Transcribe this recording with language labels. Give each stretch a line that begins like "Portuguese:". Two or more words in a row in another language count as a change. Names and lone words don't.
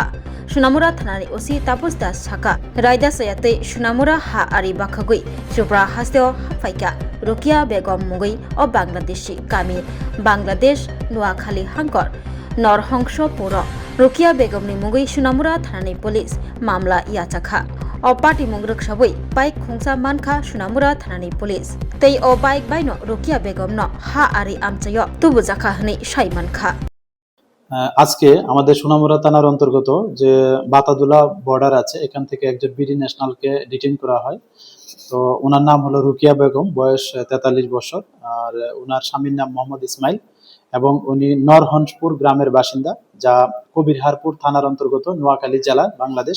Kok Borok: Shunamura Thanani Osi Tapus Das Saka Raida Sayate Shunamura ha are Bakagui Subra Hasteo Faika Rokia Begum Mungui o Bangladeshi Kami Bangladesh Nuakhali Hankor Nor Hongsho Puro Rokia Begumni Mungui Shunamura Thanani Police Mamla Yachakha O party mungruk sabui bike khungsa mankha Shunamura Thanani Police tei o bike baino Rokia Begum no ha ari amchayo tubu jakha hni sai mankha
Bangla: আজকে আমাদের সোনামুড়া থানার অন্তর্গত যে বাতাদুলা বর্ডার আছে এখান থেকে একজন বিডি ন্যাশনালকে ডিটেইন করা হয়। তো ওনার নাম হলো রুকিয়া বেগম, বয়স 43 বছর, আর ওনার স্বামীর নাম মোহাম্মদ ইসমাইল এবং উনি নরহংসপুর গ্রামের বাসিন্দা, যা কবিরহারপুর থানার অন্তর্গত, নোয়াখালী জেলা, বাংলাদেশ।